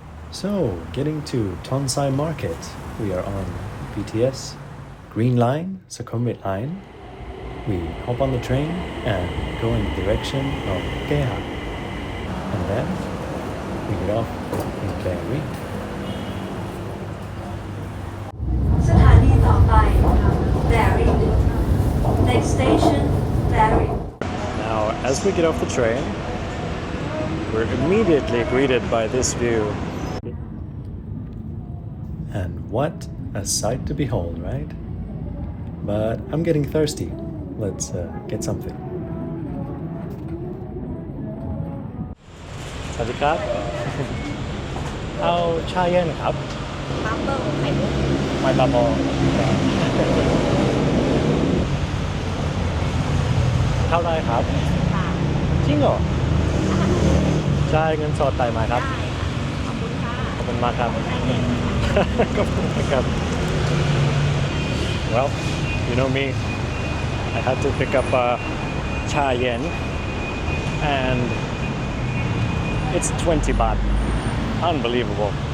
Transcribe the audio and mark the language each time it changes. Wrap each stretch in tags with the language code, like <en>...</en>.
<en>So, getting to Tonsai Market, we are on BTS Green Line, Sukhumvit Line. We hop on the train and go in the direction of Keha. And then we get off in Bearing.</en> <th>สถานีต่อไป Bearing</th> <en>Next station Bearing Now, as we get off the train, we're immediately greeted by this view. And what a sight to behold, right? But I'm getting thirsty. Let's get something.</en> <th>สวัสดีครับ เอาชาเย็นครับ บับเบิ้ลไข่มุก ไม่บาบอเท่าไรครับ ค่ะ จริงเหรอจ่ายเงินสดได้ไหมครับ ได้ค่ะขอบคุณค่ะ ขอบคุณมากครับ ไข่เย็น ขอบคุณมากครับ</th> <en>Well, you know me, I had to pick up cha yen and it's 20 baht. Unbelievable.</en>